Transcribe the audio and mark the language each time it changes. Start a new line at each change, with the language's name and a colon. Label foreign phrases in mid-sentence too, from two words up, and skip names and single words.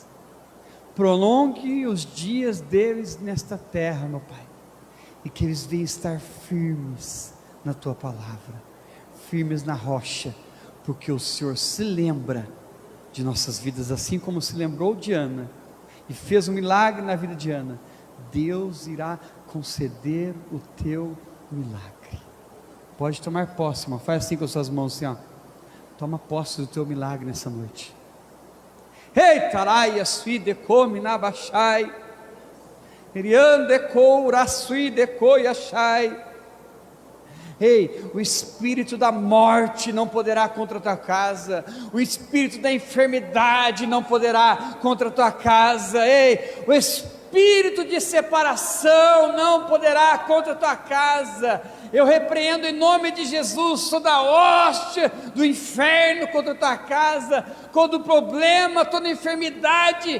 Portuguese: Prolongue os dias deles nesta terra, meu Pai, e que eles venham estar firmes na tua palavra, firmes na rocha, porque o Senhor se lembra de nossas vidas, assim como se lembrou de Ana e fez um milagre na vida de Ana. Deus irá conceder o teu milagre. Pode tomar posse, irmão. Faz assim com as suas mãos, assim, ó. Toma posse do teu milagre nessa noite. Ei, taraia, sui decome na baixai, eriande coura, sui decoi achai. Ei, o espírito da morte não poderá contra a tua casa, o espírito da enfermidade não poderá contra a tua casa. Ei, o espírito de separação não poderá contra a tua casa. Eu repreendo em nome de Jesus toda a hoste do inferno contra a tua casa, todo problema, toda enfermidade.